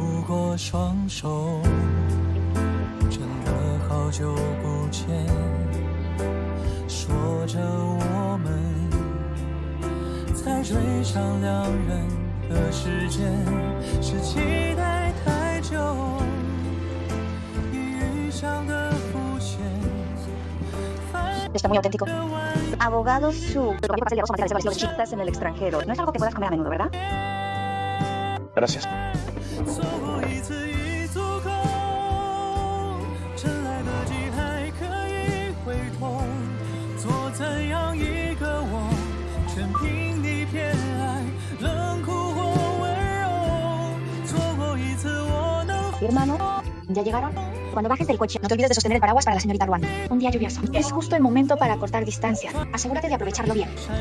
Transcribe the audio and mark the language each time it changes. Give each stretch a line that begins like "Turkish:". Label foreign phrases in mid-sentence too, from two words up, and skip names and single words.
Chinese: 过双手，真的好久不见，说着我们在追上两人的时间，是期待太久，已遇上的肤浅。
Spanish: Está muy auténtico. Abogado Su. Estás en el extranjero. No es algo que puedas comer a menudo, ¿verdad? Gracias.
Chinese: 错过一次已足够，趁来得及还可以回头，做怎样一个我，全凭你偏爱，冷酷或温柔。错过一次我能。
Spanish: Hermano, ¿ya llegaron? Cuando bajes del coche, no te olvides de sostener el paraguas para la señorita Ruan. Un día lluvioso. Es justo el momento para cortar distancia. Asegúrate de aprovecharlo bien.